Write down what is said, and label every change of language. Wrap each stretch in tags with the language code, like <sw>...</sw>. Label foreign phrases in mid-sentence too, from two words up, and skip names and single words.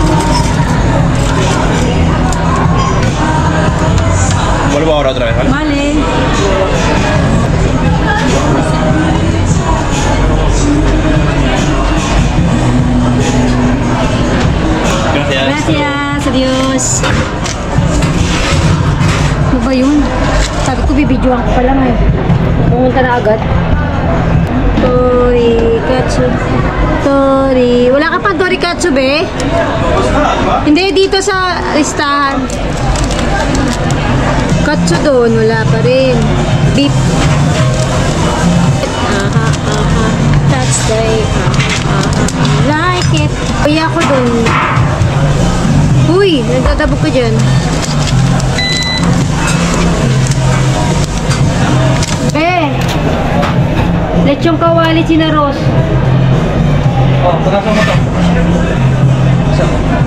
<es>Vuelvo ahora otra vez, ¿vale? Vale. Gracias. Gracias. Adios.</es> <tl>Ano ba yun? Sabi ko, bibidyoan ko pa lang eh. Pumunta na agad. Tori katsu. Tori. Wala ka pa tori katsu, be? Hindi, dito sa listahan. Katsu doon, wala pa rin. Beef.</tl> <en>Aha, aha. That's the like it.</en> <tl>Uy, ako doon. Uy, nagtatabog ka dyan. Lechong kawali sinaros. Oh, punasan mo to. Isa mo.</tl>